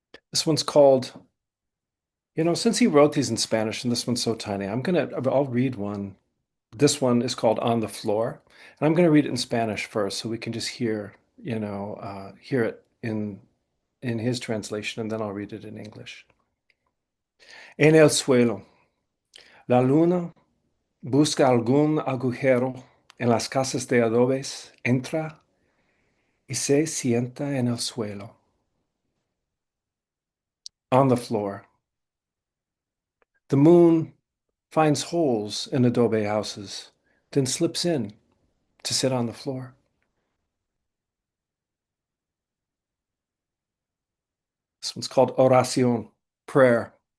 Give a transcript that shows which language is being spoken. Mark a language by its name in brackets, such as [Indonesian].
[English] This one's called, since he wrote these in Spanish and this one's so tiny, I'll read one. This one is called On the Floor, and I'm going to read it in Spanish first so we can just hear it in his translation, and then I'll read it in English. [Spanish] En el suelo, la luna busca algún agujero en las casas de adobes, entra y se sienta en el suelo. [English] On the floor, the moon finds holes in adobe houses, then slips in to sit on the floor. This one's called Oración, prayer.